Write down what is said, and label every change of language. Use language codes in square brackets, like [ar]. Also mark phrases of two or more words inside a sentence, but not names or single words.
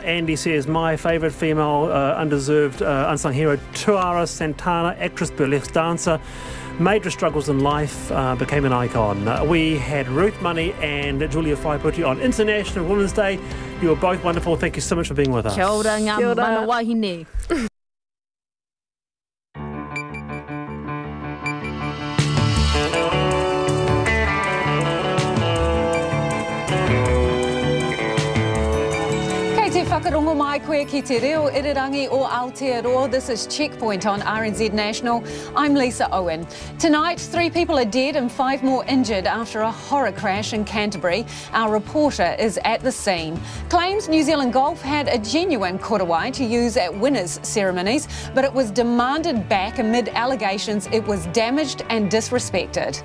[en] Andy says, my favourite female undeserved unsung hero, Tuara Santana, actress, burlesque dancer, major struggles in life, became an icon. We had Ruth Money and Julia Whaiputi on International Women's Day. You were both wonderful. Thank you so much for being with us. [mi] Kia ora, ngā Kia ora. mana wahine. Whakarongo mai koe ki te reo irirangi o Aotearoa. [en] This is Checkpoint on RNZ National. I'm Lisa Owen. Tonight, 3 people are dead and 5 more injured after a horror crash in Canterbury. Our reporter is at the scene. Claims New Zealand Golf had a genuine Korowai to use at winners' ceremonies, but it was demanded back amid allegations it was damaged and disrespected.